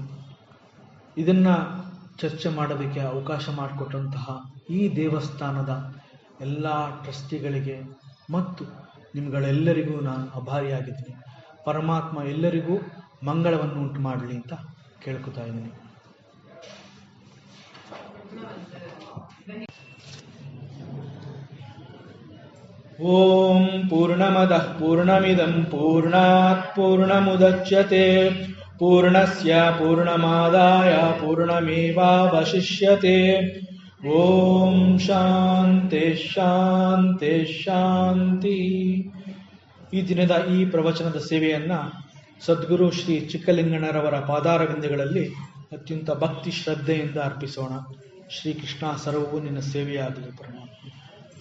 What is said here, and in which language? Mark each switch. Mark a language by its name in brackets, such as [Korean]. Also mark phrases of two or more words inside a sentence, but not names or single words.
[Kannada] ಇದನ್ನ ಚರ್ಚೆ ಮಾಡೋದಕ್ಕೆ ಅವಕಾಶ ಮಾಡಿಕೊಟ್ಟಂತಹ ಈ ದೇವಸ್ಥಾನದ ಎಲ್ಲ ಟ್ರಸ್ಟಿಗಳಿಗೆ ಮತ್ತು ನಿಮ್ಗಳೆಲ್ಲರಿಗೂ ನಾನು ಆಭಾರಿಯಾಗಿದ್ದೀನಿ. ಪರಮಾತ್ಮ ಎಲ್ಲರಿಗೂ ಮಂಗಳವನ್ನು ಉಂಟು ಮಾಡಲಿ ಅಂತ ಕೇಳ್ಕೊತಾ ಇದ್ದೀನಿ. [Sanskrit] ಓಂ ಪೂರ್ಣಮದಃ ಪೂರ್ಣಮಿದಂ ಪೂರ್ಣಾತ್ ಪೂರ್ಣಮುದಚ್ಯತೆ ಪೂರ್ಣಸ್ಯ ಪೂರ್ಣಮಾದಾಯ ಪೂರ್ಣಮೇವಾವಶಿಷ್ಯತೆ. ಓಂ ಶಾಂತಿ ಶಾಂತಿ ಶಾಂತಿ. [Kannada] ಈ ದಿನದ ಈ ಪ್ರವಚನದ ಸೇವೆಯನ್ನ ಸದ್ಗುರು ಶ್ರೀ ಚಿಕ್ಕಲಿಂಗಣ್ಣರವರ ಪಾದಾರವಿಂದಗಳಲ್ಲಿ ಅತ್ಯಂತ ಭಕ್ತಿ ಶ್ರದ್ಧೆಯಿಂದ ಅರ್ಪಿಸೋಣ. ಶ್ರೀಕೃಷ್ಣ ಸರ್ವವೂ ನಿನ್ನ ಸೇವೆಯಾಗಲಿ ಪರಮಾತ್ಮ.